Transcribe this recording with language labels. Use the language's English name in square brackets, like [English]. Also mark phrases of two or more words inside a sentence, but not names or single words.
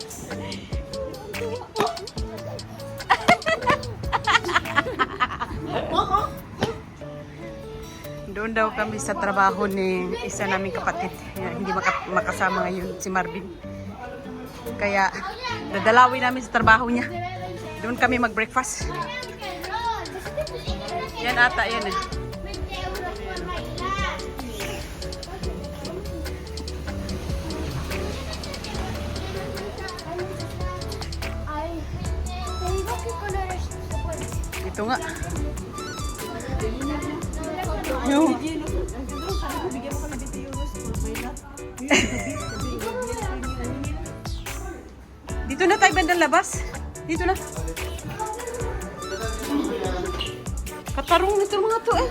[Filipino] Doon daw kami sa trabaho ni isa naming kapatid. Hindi makasama ngayon si Marvin. Kaya dadalawin namin sa trabaho niya. Doon kami mag-breakfast. Yan ata, yan eh. [Spanish] 20 euros por bailar. Ay, te digo qué colores se pueden. [Filipino] Ito nga. Yung, dito na tayo bandang labas. Dito na. Katarong nito mga to eh.